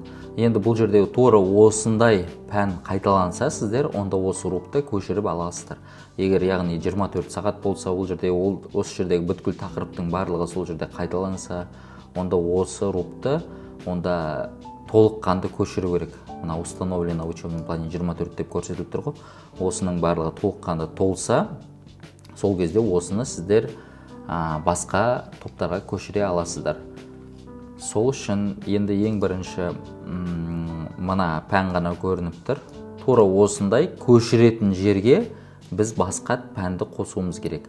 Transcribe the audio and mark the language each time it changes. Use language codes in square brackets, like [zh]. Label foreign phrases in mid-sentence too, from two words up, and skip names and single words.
[kk] Енді бұл жерде тура осындай пән қайталанса, сіздер онда осы рупты көшіріп аласыздар. Егер яғни 24 сағат болса, бұл жерде осы жердегі бүткіл тақырыптың барлығы сол жерде қайталанса, онда осы рупты онда толыққанды көшіру керек. Мына [ru] установлено в учебном плане 24 [kk] деп көрсетіліп тұр ғой. Осының барлығы толыққанды толса, сол кезде осыны сіздер басқа топтарға көшіре аласыздар. Сол үшін енді ең бірінші мына пән ғана көрініп тұр. Тура осындай көшіретін жерге біз басқа пәнді қосуымыз керек.